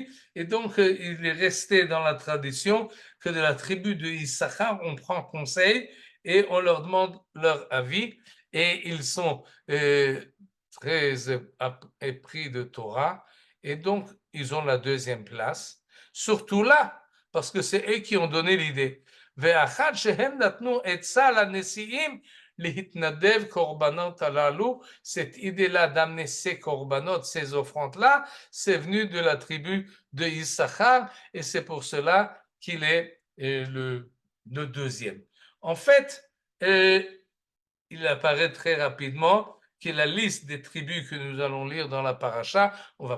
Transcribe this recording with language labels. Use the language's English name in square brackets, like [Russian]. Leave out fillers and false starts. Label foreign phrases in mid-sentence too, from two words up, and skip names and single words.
[French] Et donc, il est resté dans la tradition que de la tribu de Issachar, on prend conseil et on leur demande leur avis. Et ils sont très épris de Torah. Et donc, ils ont la 2e place. Surtout là, parce que c'est eux qui ont donné l'idée. [Hebrew] ואחת שהם נתנו עצה לנשיאים להתנדב קורבנות הללו, [French] cette idée-là d'amener ces corbanotes, ces offrandes-là, c'est venu de la tribu de Issachar et c'est pour cela qu'il est le 2e. En fait, il apparaît très rapidement que la liste des tribus que nous allons lire dans la paracha, on ne va